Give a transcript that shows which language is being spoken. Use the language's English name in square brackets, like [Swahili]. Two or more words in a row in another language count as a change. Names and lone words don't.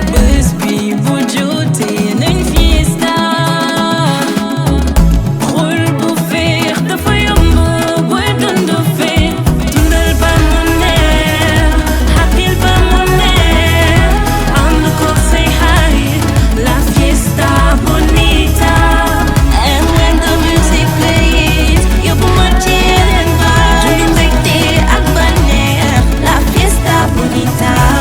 [Wolof] Bés bi bu jotee nañ fiesta. Xol bu féex dafa yomb booy dund féex. Dundal ba mu neex, happy ba mu neex. Ànd ko say xarit, [Spanish] la fiesta. Fiesta bonita. [English] And when the music plays, [Wolof] yóbbu ma ci yeneen vibe. Dundu mbégte ak bànneex. [Spanish] La fiesta bonita.